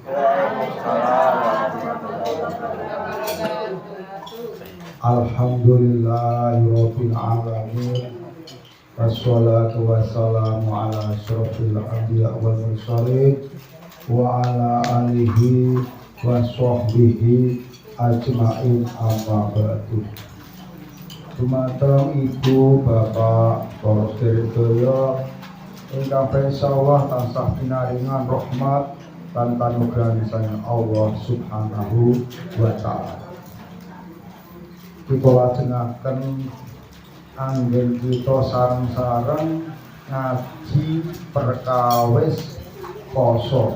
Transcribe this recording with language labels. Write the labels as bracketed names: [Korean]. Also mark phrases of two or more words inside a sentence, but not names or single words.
[Arabic] الحمد لله رب العالمين. والصلاة والسلام على أشرف الأنبياء والمرسلين وعلى آله وصحبه أجمعين أما بعد. [Javanese] Dumateng ibu bapak para sedherek ingkang insyaallah tansah pinaringan rahmat lan kanugrahan saking Allah [Arabic] سبحانه وتعالى. [Javanese] Kita lajengaken anggen kita sareng-sareng ngaji perkawis poso.